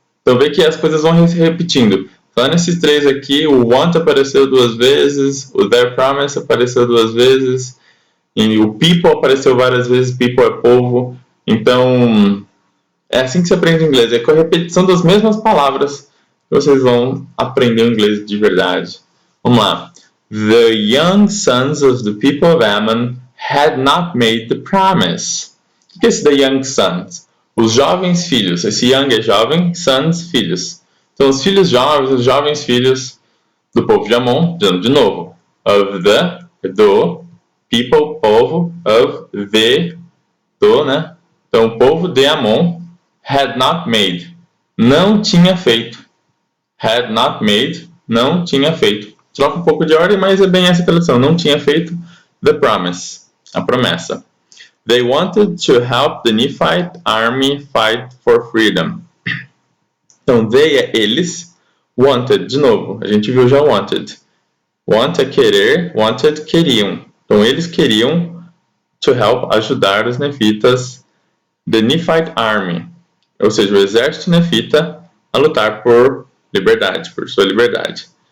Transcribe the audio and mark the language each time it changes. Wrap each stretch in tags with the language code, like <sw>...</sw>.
<pt>Então vê que as coisas vão se repetindo. Só nesses três aqui, o want apareceu 2 vezes, o their promise apareceu 2 vezes, e o people apareceu várias vezes, people é povo. Então, É assim que se aprende inglês, é com a repetição das mesmas palavras que vocês vão aprender o inglês de verdade. Vamos lá.</pt> <en>The young sons of the people of Ammon had not made the promise.</en> <pt>O que é esse</pt> <en>the young sons?</en> <pt>Os jovens filhos. Esse young é jovem, sons, filhos. Então, os filhos jovens, os jovens filhos do povo de Amon, de novo.</pt> <en>Of the, do, people,</en> <pt>povo,</pt> <en>of the, do, né?</en> <pt>Então, o povo de Amon</pt> <en>had not made,</en> <pt>não tinha feito.</pt> <en>Had not made,</en> <pt>não tinha feito. Troca um pouco de ordem, mas é bem essa tradução. Não tinha feito</pt> <en>the promise,</en> <pt>a promessa.</pt> <en>They wanted to help the Nephite army fight for freedom.</en> <pt>Então, they é eles. Wanted, de novo, a gente viu já wanted. Want é querer, wanted, queriam. Então, eles queriam to help, ajudar os nefitas,</pt> <en>the Nephite army,</en> <pt>ou seja, o exército nefita, a lutar por liberdade, por sua liberdade.</pt>